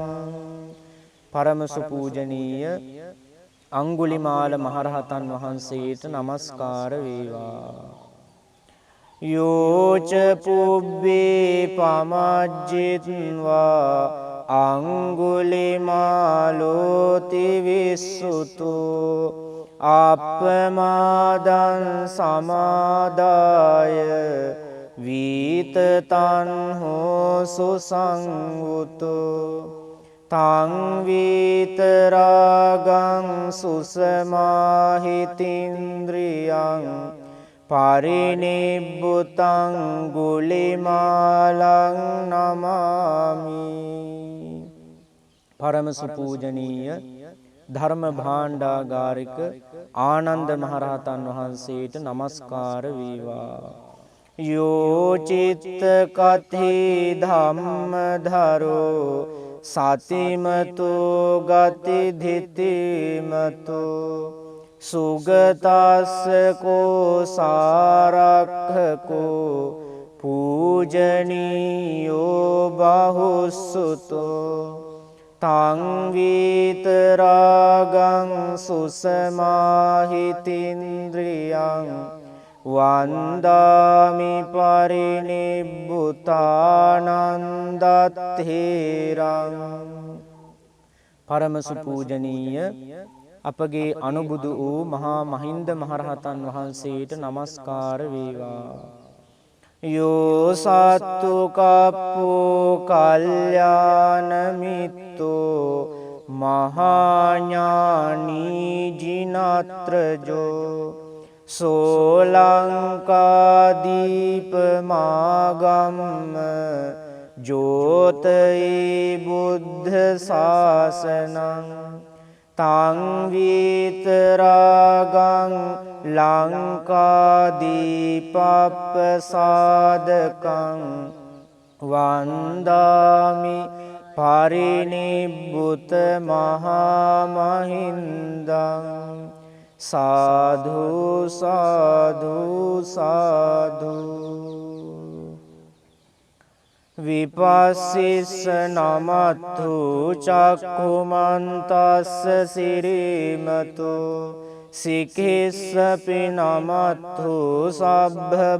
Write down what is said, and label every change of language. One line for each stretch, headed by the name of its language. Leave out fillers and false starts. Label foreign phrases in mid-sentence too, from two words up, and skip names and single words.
Sinhala: පරම සුපූජනීය අංගුලිමාල මහරහතන් වහන්සේට නමස්කාර වේවා.
Pali: යෝච පුබ්බේ පමජ්ජිත්වා අංගුලිමාලෝති විස්සුතෝ අප්පමාදං සමාදාය වීතතං හෝසු සංවුතෝ තං විතරාගං සුසමාහිතින්ද්‍රියං පරිනිබ්බුතං ගුලිමාලං නමාමි.
Sinhala: පරම සුපූජනීය ධර්ම භාණ්ඩාගාරික ආනන්ද මහරහතන් වහන්සේට නමස්කාර වේවා.
Pali: යෝ චිත්ත කති ධම්මධරෝ සතිමතෝ ගති ධිතිමතෝ සුගතස්ස කෝ සාරක්ඛකෝ පූජනීයෝ බහුසුතෝ තං විතරාගං සුසමාහිතින්ද්‍රියං වන්දාමි පරිනිබ්බුතානන්දත්තේරං.
Sinhala: පරම සුපූජනීය අපගේ අනුබුදු වූ මහා මහින්ද මහරහතන් වහන්සේට නමස්කාර වේවා.
Pali: යෝ සත්තු කප්පෝ කල්යාණ මිත්තෝ මහා ඥානී ජිනත්‍රජෝ සෝලංකාදීපමාගම්ම ජෝතයි බුද්ධ ශාසනං තං විතරාගං ලංකාදීපප්පසාදකං වන්දාමි පරිනිබ්බුත මහාමහින්දං සාධු සාධු සාධු. විපස්සිස්ස නමත්තු චක්ඛුමන්තස්ස සිරීමතු සිකෙස්සපි නමත්තු සබ්බ